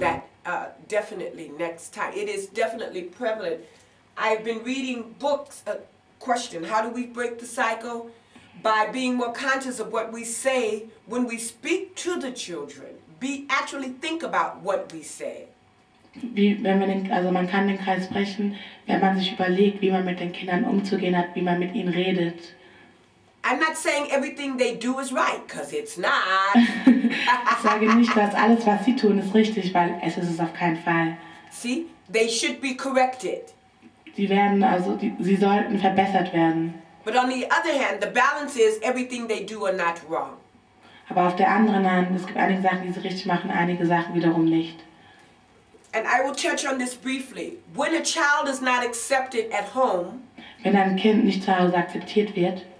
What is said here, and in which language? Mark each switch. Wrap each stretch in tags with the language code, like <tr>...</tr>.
<en>That definitely next time. It is definitely prevalent. I've been reading books. Question, how do we break the cycle? By being more conscious of what we say when we speak to the children. Actually think about what we say.</en> <de>Man kann den Kreis brechen, wenn man sich überlegt, wie man mit den Kindern umzugehen hat, wie man mit ihnen redet.</de> <en>I'm not saying everything they do is right, because it's not.</en> <de>Ich sage nicht, dass alles, was sie tun, ist richtig, weil es ist es auf keinen Fall.</de> <en>See, they should be corrected.</en> <de>Sie sollten verbessert werden.</de> <en>But on the other hand, the balance is everything they do are not wrong.</en> <de>Aber auf der anderen Hand, es gibt einige Sachen, die sie richtig machen, einige Sachen wiederum nicht.</de> <en>And I will touch on this briefly. When a child is not accepted at home,</en> <de>wenn ein Kind nicht zu Hause akzeptiert wird,</de>